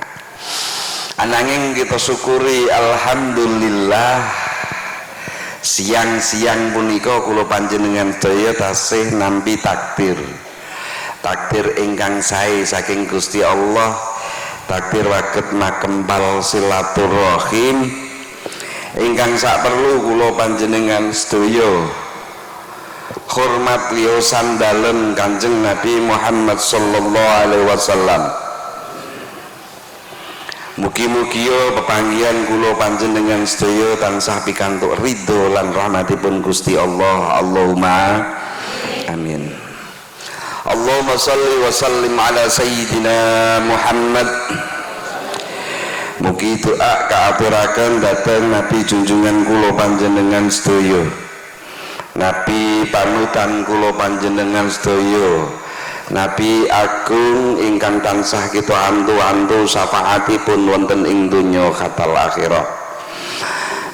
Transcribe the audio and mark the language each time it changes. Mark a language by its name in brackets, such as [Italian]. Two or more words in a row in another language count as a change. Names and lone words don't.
[Javanese] Ananging kita syukuri alhamdulillah siang-siang punika kula panjenengan sedaya tasih nampi takdir ingkang sae saking Gusti Allah, takdir waget makempal silaturahim ingkang sak perlu kula panjenengan sedaya hormat liyosan dalem Kanjeng Nabi Muhammad [Arabic] صلى الله عليه وسلم. [Javanese] Mugi-mugi pepanggihan kula panjenengan sedaya tansah pikantuk ridho lan rahmatipun Gusti Allah. [Arabic] اللهم آمين. اللهم صل وسلم على سيدنا محمد. [Javanese] Mugi doa kaaturaken dhateng Nabi junjungan kula panjenengan sedaya, Nabi panutan kula panjenengan sedaya, Nabi agung ingkang tansah kita antu-antu syafaatipun wonten ing donya katal akhirah.